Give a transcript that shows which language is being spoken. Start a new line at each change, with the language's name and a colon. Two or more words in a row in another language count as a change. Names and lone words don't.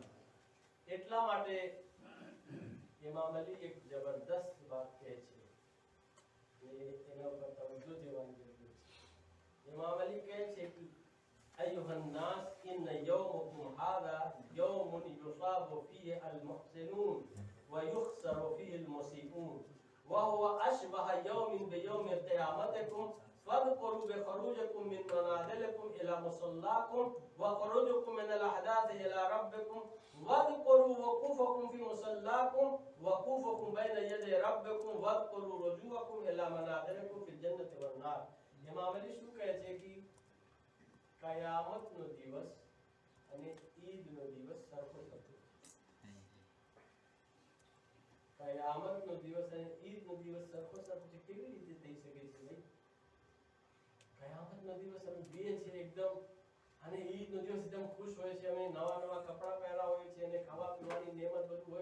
Gujarati: એટલા માટે ઇમામ અલી એક જબરદસ્ત વાત કહે છે કે એના પર તવજ્જો દેવાની જરૂર છે. ઇમામ અલી કહે છે કે
Arabic: أيها الناس إن يومكم هذا يوم يثاب فيه المحسنون ويخسر فيه المسيئون وهو أشبه يوم بيوم قيامتكم فاذكروا بخروجكم من منازلكم إلى مصلاكم وخروجكم من الأجداث إلى ربكم واذكروا وقوفكم في مصلاكم وقوفكم بين يدي ربكم واذكروا رجوعكم إلى منازلكم في الجنة والنار.
Gujarati: इमाम अली શું કહે છે કે કયામતનો દિવસ અને ઈદનો દિવસ સરખો થતો. કયામતનો દિવસ અને ઈદનો દિવસ સરખો છે. કેવી રીતે થઈ શકે છે ભાઈ? કયામતનો દિવસ અમે બે છે એકદમ, અને ઈદનો દિવસ એકદમ ખુશ હોય છે, અમે નવા નવા કપડા પહેર્યા હોય છે અને ખાવા પીવાની નેમત બધું હોય.